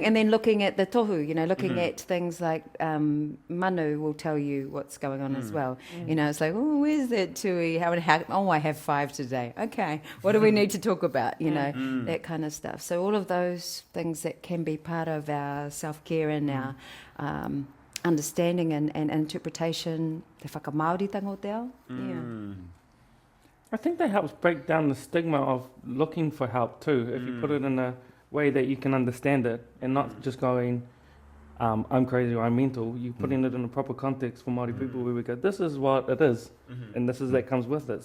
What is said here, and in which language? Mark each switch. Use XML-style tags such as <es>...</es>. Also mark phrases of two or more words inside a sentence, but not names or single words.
<en>And then looking at the tohu, looking at things like manu will tell you what's going on as well. It's like, oh, where's that tui? Oh, I have 5 today. Okay, what do we need to talk about? That kind of stuff. So all of those things that can be part of our self-care and our understanding and interpretation,</en> <mi>te whakamāoritanga o te ao.</mi> <en>Yeah. I think that helps break down the stigma of looking for help too, if you put it in a way that you can understand it, and not just going, I'm crazy or I'm mental. You putting it in a proper context for Māori people, where we go, this is what it is, and this is that comes with it.</en>